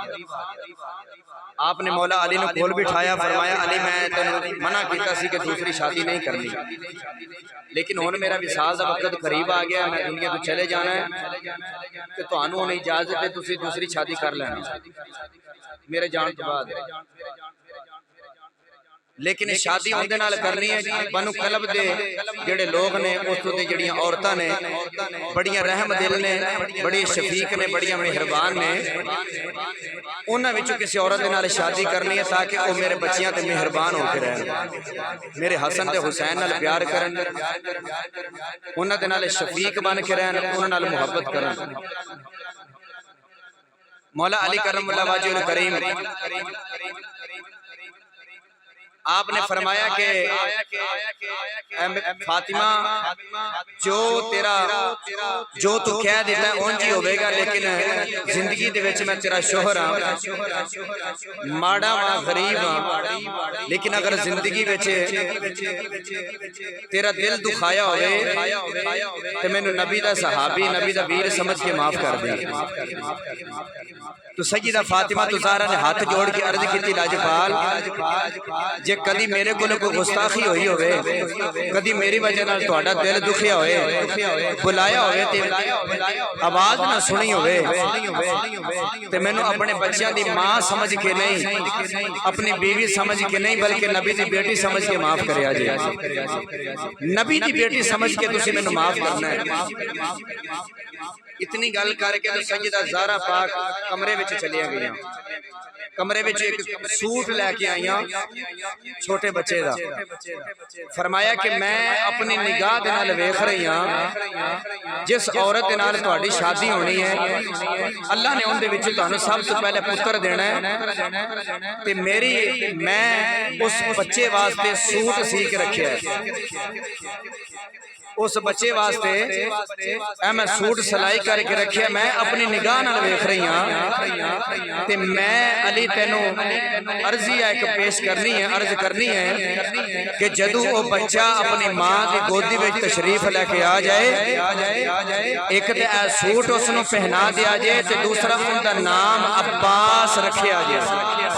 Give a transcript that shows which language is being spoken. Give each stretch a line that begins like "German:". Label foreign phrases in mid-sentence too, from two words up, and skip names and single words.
Punjabi: آپ نے مولا علی نے کھول بٹھایا فرمایا علی میں تینوں منع کیتا سی کہ دوسری شادی نہیں کرنی لیکن ہن میرا وصال دا وقت قریب آ گیا میں دنیا تو چلے جانا ہے کہ تانوں ہن اجازت ہے تسی دوسری شادی کر لینا میرے جان تو بعد لیکن شادی اندے نال کرنی ہے بنو کلب دے جڑے لوگ نے اس تے جڑیاں عورتاں نے بڑیاں رحم دل نے بڑی شفیق نے بڑیاں مہربان نے انہاں وچوں کسی عورت دے نال شادی کرنی ہے تاکہ وہ میرے بچیاں تے مہربان ہو کے رہن میرے حسن تے حسین نال پیار کرن انہاں دے نال شفیق بن کے رہن انہاں نال محبت کرن. مولا علی کرم اللہ وجہ الکریم آپ نے فرمایا کہ فاطمہ جو تو کہہ دیتا ہے اونجی ہوئے گا لیکن زندگی دے وچ میں تیرا شوہر ہاں ماڑا وا غریب ہاں لیکن اگر زندگی وچ تیرا دل دکھایا ہوئے تے مینوں نبی دا صحابی نبی دا ویر سمجھ کے معاف کر دے. تو سیدہ فاطمہ زہرا نے ہاتھ جوڑ کے عرض کی لاجپال جے کدی میرے کو کوئی گستاخی ہوئی ہوئے کدی میری وجہ نال تہاڈا دل دکھیا ہوئے بلایا ہوئے تے آواز نہ سنی ہوئے تے مینوں اپنے بچیاں دی ماں سمجھ کے نہیں اپنی بیوی سمجھ کے نہیں بلکہ نبی دی بیٹی سمجھ کے معاف کریا جے نبی دی بیٹی سمجھ کے تسی مینوں معاف کرنا ہے. اتنی گل کر کے تو سیدہ زہرا پاک کمرے وچ چلی گئیاں کمرے وچ ایک سوٹ لے کے آئیاں چھوٹے بچے دا فرمایا کہ میں اپنی نگاہ دے نال ویکھ رہی ہاں جس عورت دے نال تہاڈی شادی ہونی ہے اللہ نے ان دے وچ تانوں سب تو پہلے پتر دینا ہے تے میں اس بچے واسطے سوٹ سی کے رکھیا ہے اس بچے واسطے اے میں سوٹ سلائی کر کے رکھیا میں اپنی نگاہ نال ویکھ رہی ہاں تے میں علی تینوں عرضی ایک پیش کرنی ہے عرض کرنی ہے کہ جدوں وہ بچہ اپنی ماں دی گودی وچ تشریف لے کے آ جائے ایک تے اے سوٹ اس نوں پہنا دیا جائے تے دوسرا ان دا نام عباس رکھیا جائے.